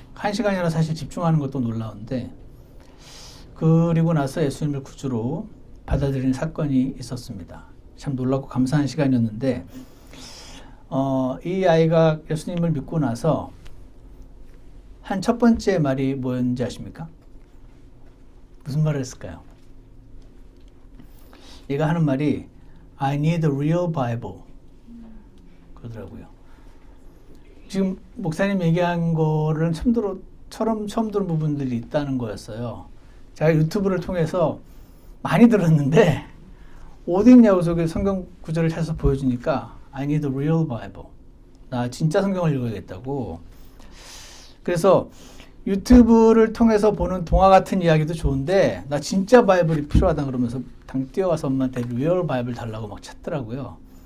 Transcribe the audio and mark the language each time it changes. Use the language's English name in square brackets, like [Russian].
[Korean] 1시간이나 사실 집중하는 것도 놀라운데, 그리고 나서 예수님을 구주로 받아들이는 사건이 있었습니다. 참 놀랍고 감사한 시간이었는데, 이 아이가 예수님을 믿고 나서 한 첫 번째 말이 뭐였는지 아십니까? 무슨 말을 했을까요? 얘가 하는 말이 [English] I need a real Bible [Korean] 그러더라고요. 지금 목사님 얘기한 거를 처음 들은 부분들이 있다는 거였어요. 제가 유튜브를 통해서 많이 들었는데 어디 있냐고 저기 성경 구절을 찾아서 보여주니까 [English] I need a real Bible. [Korean] 나 진짜 성경을 읽어야겠다고. 그래서 유튜브를 통해서 보는 동화 같은 이야기도 좋은데 나 진짜 바이블이 필요하다 그러면서 당 뛰어와서 엄마한테 리얼 바이블 달라고 막 찾더라고요.